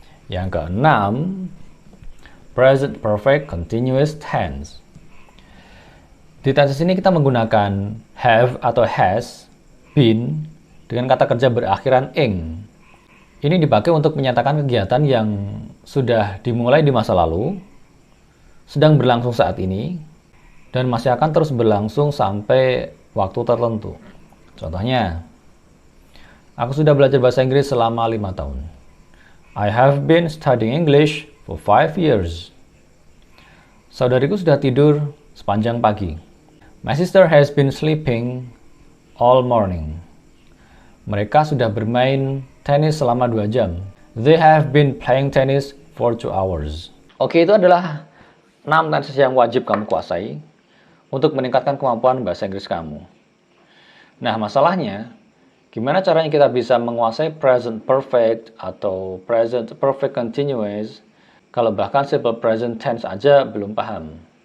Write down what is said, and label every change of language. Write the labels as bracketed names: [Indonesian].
[Indonesian] Yang keenam, present perfect continuous tense. Di tense ini kita menggunakan have atau has, been, dengan kata kerja berakhiran ing. Ini dipakai untuk menyatakan kegiatan yang sudah dimulai di masa lalu, sedang berlangsung saat ini, dan masih akan terus berlangsung sampai waktu tertentu. Contohnya, aku sudah belajar bahasa Inggris selama 5 tahun. [English] I have been studying English for 5 years. [Indonesian] Saudariku sudah tidur sepanjang pagi. [English] My sister has been sleeping all morning. [Indonesian] Mereka sudah bermain tenis selama 2 jam. [English] They have been playing tennis for 2 hours. [Indonesian] Oke, itu adalah 6 tenses yang wajib kamu kuasai untuk meningkatkan kemampuan bahasa Inggris kamu. Nah, masalahnya, gimana caranya kita bisa menguasai present perfect atau present perfect continuous kalau bahkan simple present tense aja belum paham?